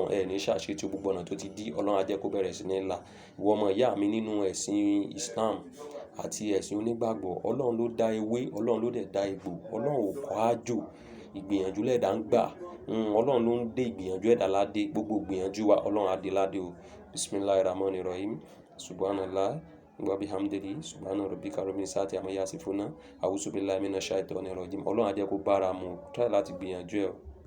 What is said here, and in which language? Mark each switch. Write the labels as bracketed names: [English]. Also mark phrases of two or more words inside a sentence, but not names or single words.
[Yoruba] Ẹ ní ṣàṣetì gbogbo ọ̀nà tó ti dí, Ọlọ́run á jẹ́ kó bẹ̀rẹ̀ sí ní là. Ìwọ ọmọ ìyá mi nínú ẹ̀sìn Islam àti ẹ̀sìn onígbàgbọ́, Ọlọ́run ló dá ewé, Ọlọ́run ló dẹ̀ dá egbò. Ọlọ́run ò kọ́ àjò. Ìgbìyànjú lẹ̀dá ń gbà. Ọlọ́run ló ń dé ìgbìyànjú ẹ̀dá ládé. Gbogbo ìgbìyànjú wa, Ọlọ́run á dé ládé o. [Arabic] بسم الله الرحمن الرحيم. سبحان الله وبحمده. سبحان ربك رب العزة عما يصفون. أعوذ بالله من الشيطان الرجيم. [Yoruba] Ọlọ́run á jẹ́ kó bá ara mu. Try láti gbìyànjú ẹ̀ o.